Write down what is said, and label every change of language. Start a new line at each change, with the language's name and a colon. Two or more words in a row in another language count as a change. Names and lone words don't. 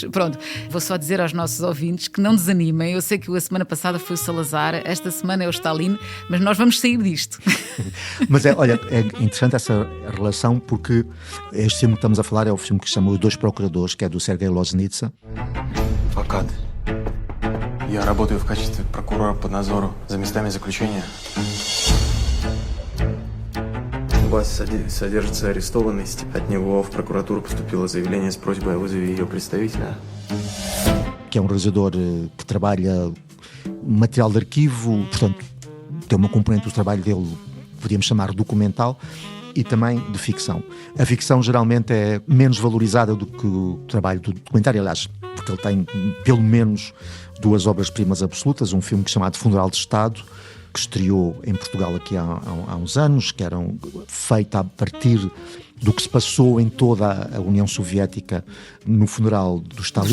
Portuguese: Pronto, vou só dizer aos nossos ouvintes que não desanimem. Eu sei que a semana passada foi o Salazar, esta semana é o Stalin, mas nós vamos sair disto. Mas é interessante essa relação, porque este filme que estamos a falar é o filme que se chama Os Dois Procuradores, que é do Sergei Loznitsa.
Russian: Адвокат. Я работаю в качестве прокурора по надзору за местами заключения. У вас содержится арестованность. От него в прокуратуру поступило заявление с просьбой о вызове ее представителя.
Portuguese: Que é um realizador que trabalha material de arquivo, portanto, tem uma componente do trabalho dele, podíamos chamar documental, e também de ficção. A ficção geralmente é menos valorizada do que o trabalho do documentário, aliás, porque ele tem pelo menos duas obras-primas absolutas, um filme chamado Funeral de Estado, que estreou em Portugal aqui há uns anos, que era feito a partir do que se passou em toda a União Soviética no funeral do Stalin.